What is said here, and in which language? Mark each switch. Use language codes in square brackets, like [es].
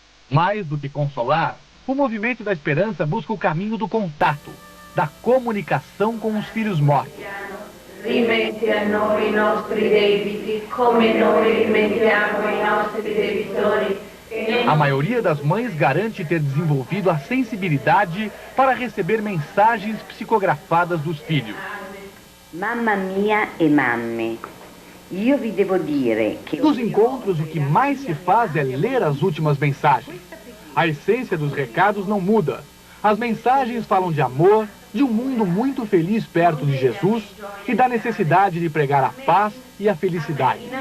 [pt] Mais do que consolar, o Movimento da Esperança busca o caminho do contato, da comunicação com os filhos mortos. [it] Rimetti a noi i nostri debiti, come noi rimettiamo ai nostri debitori. [pt] A maioria das mães garante ter desenvolvido a sensibilidade para receber mensagens psicografadas dos filhos. [it] Mamma mia e mamme, io vi devo dire che... [pt] Nos encontros, o que mais se faz é ler as últimas mensagens. A essência dos recados não muda. As mensagens falam de amor, de um mundo muito feliz perto de Jesus e da necessidade de pregar a paz e a felicidade.